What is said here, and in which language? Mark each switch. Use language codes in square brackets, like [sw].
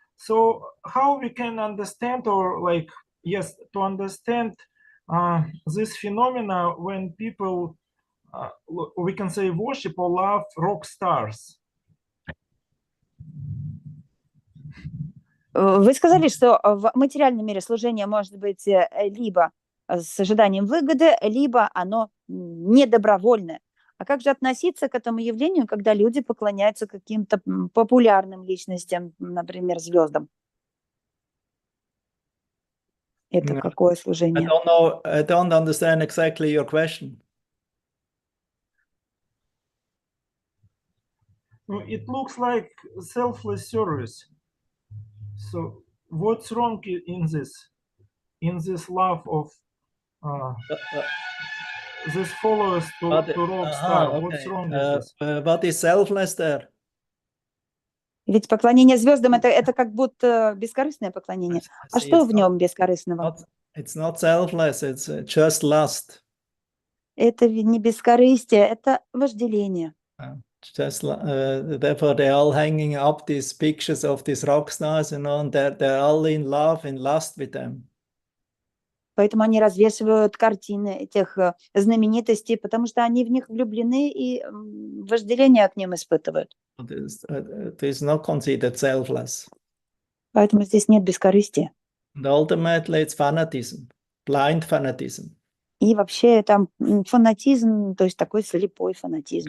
[en] So how we can understand, or like, to understand this phenomena when people, we can say, worship or love rock stars? [ru] Вы сказали, что в материальном мире служение может быть либо с ожиданием выгоды, либо оно недобровольное. А как же относиться к этому явлению, когда люди поклоняются каким-то популярным личностям, например, звездам? Это какое служение? [en] I don't know. I don't understand exactly your question. It looks like selfless service. So what's wrong in this love of this followers to rock star? Okay. What's wrong with this? What is selfless there? [ru] Ведь поклонение звездам это как будто бескорыстное поклонение. А что в нем бескорыстного? [en] It's not selfless, it's just lust. [ru] Это не бескорыстие, это вожделение. [en] Just therefore they're all hanging up these pictures of these rock stars, and they're all in love and lust with them. [ru] Поэтому они развешивают картины этих знаменитостей, потому что они в них влюблены и вожделение к ним испытывают. [en] It is not considered selfless. [ru] Поэтому здесь нет бескорыстия. [en] And ultimately it's fanatism, blind fanatism. [ru] И вообще там фанатизм, то есть такой слепой фанатизм.